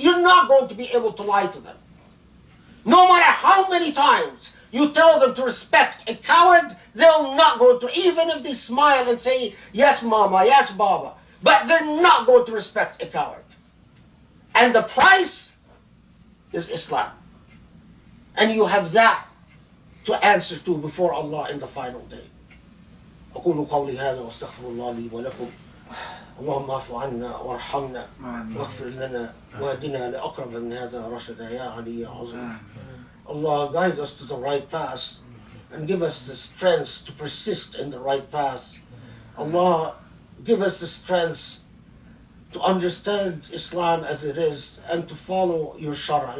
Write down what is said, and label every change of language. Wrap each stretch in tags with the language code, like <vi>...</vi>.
<en>You're not going to be able to lie to them. No matter how many times you tell them to respect a coward, they're not going to, even if they smile and say, yes, mama, yes, baba, but they're not going to respect a coward. And the price is Islam. And you have that to answer to before Allah in the final day.</en> <ar>أقول قولي هذا واستغفر الله لي ولكم اللهم اعف عنا وارحمنا واغفر لنا واهدنا لأقرب من هذا رشدا يا علي يا عظيم.</ar> <en>Allah, guide us to the right path and give us the strength to persist in the right path. Allah, give us the strength to understand Islam as it is and to follow your Shariah.</en>